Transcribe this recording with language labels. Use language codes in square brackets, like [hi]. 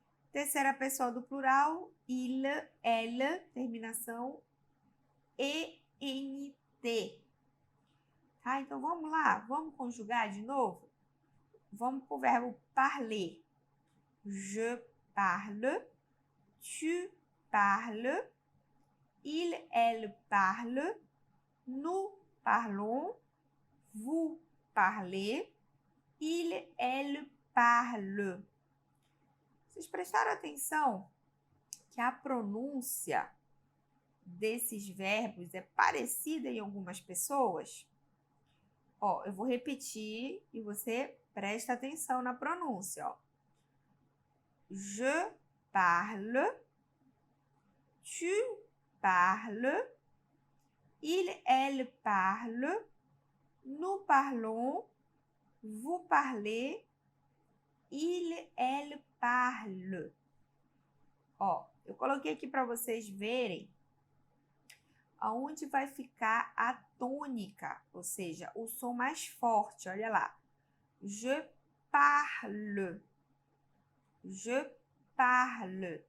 [pt] Terceira pessoa do plural, il, elle, terminação ENT. Tá? Então, vamos lá, vamos conjugar de novo? Vamos para o verbo parler. [fr] Je parle, tu parles, il, elle parle, nous parlons, vous parlez, il, elle parle. [pt] Vocês prestaram atenção que a pronúncia desses verbos é parecida em algumas pessoas? Ó, eu vou repetir e você presta atenção na pronúncia, ó. [fr] Je parle, tu parles, il, elle parle, nous parlons, vous parlez, il, elle parle. [pt] Ó, eu coloquei aqui para vocês verem aonde vai ficar a tônica, ou seja, o som mais forte. Olha lá. [fr] Je parle. Je parle.